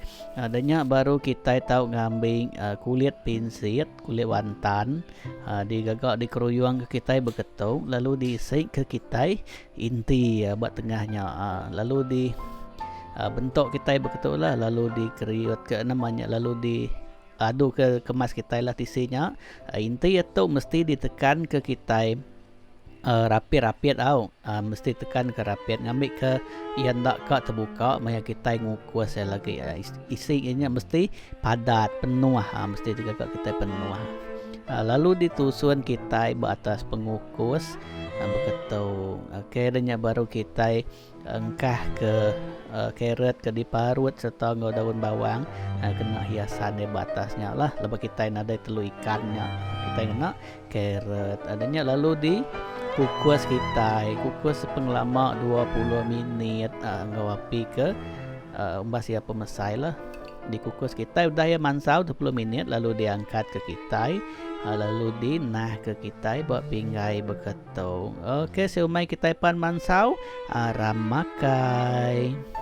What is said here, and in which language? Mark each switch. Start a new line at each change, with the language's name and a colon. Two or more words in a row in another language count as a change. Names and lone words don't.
Iban: Adanya baru kita tahu ngambil kulit pinsit, kulit wantan, digagak dikeruyung ke kita beketung, lalu diisi ke kita inti buat tengahnya, lalu di bentuk kita betul lah, lalu dikeriut ke namanya, lalu diaduk ke kemas kita lah tisinya. Inti itu mesti ditekan ke kita rapit-rapit tau, mesti tekan ke rapit, ngambil ke yang tak kak terbuka maya kita ngukus lagi, isinya mesti padat penuh, mesti digagak kita penuh. Lalu ditusun kita atas pengukus beketung. Okey, dan baru kita engkah ke carrot ke diparut serta ngau daun bawang, kena hiasan di batasnya lah. Lepas kita ada telur ikannya, kita kena carrot adanya, lalu di kukus kita, kukus penglama 20 minit, ngau api ke umbas siapa mesai lah. Dikukus kita udah ya mansau 20 minit, lalu diangkat ke kita, lalu dinah ke kita buat pinggai beketung. Okey, siomay kita pan mansau, aram makai.